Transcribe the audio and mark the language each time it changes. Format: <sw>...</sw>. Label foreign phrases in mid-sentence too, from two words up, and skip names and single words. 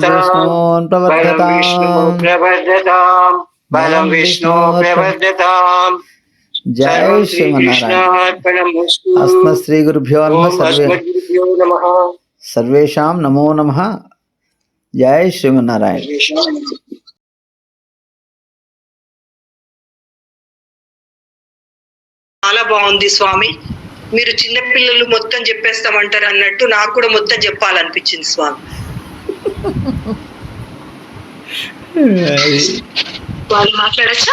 <sa>विष्णुप्रवर्धतां बलं विष्णुप्रवर्धतां। जय श्रीमन्नारायण। अस्मत् श्री गुरुभ्यो नमः। सर्वेषां नमो नमः। जय श्रीमन्नारायण।</sa> <te>చాలా బాగుంది స్వామి. మీరు చిన్నపిల్లలు మొత్తం చెప్పేస్తామంటారు అన్నట్టు నాకు కూడా మొత్తం చెప్పాలనిపించింది స్వామి. వాళ్ళు మాట్లాడచ్చా?</te>